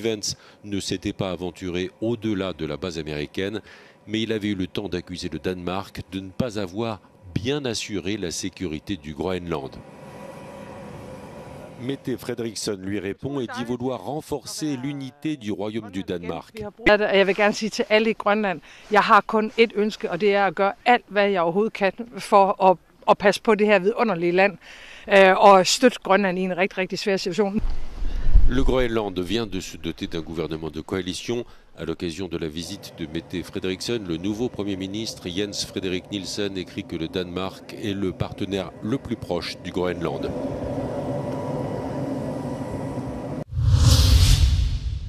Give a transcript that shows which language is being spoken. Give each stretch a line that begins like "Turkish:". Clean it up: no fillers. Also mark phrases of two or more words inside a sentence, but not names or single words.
French: Vance ne s'était pas aventuré au-delà de la base américaine, mais il avait eu le temps d'accuser le Danemark de ne pas avoir bien assuré la sécurité du Groenland. Mette Frederiksen lui répond et dit vouloir renforcer l'unité du royaume du Danemark.
Danish: Jeg vil gerne sige til alle i Grønland, jeg har kun et ønske, og det er at gøre alt, hvad jeg overhovedet kan for at passe på det her vidunderlige land og støtte Grønland i en rigtig, rigtig svær situation.
French: Le Groenland vient de se doter d'un gouvernement de coalition. À l'occasion de la visite de Mette Frederiksen, le nouveau Premier ministre Jens Frederik Nielsen écrit que le Danemark est le partenaire le plus proche du Groenland.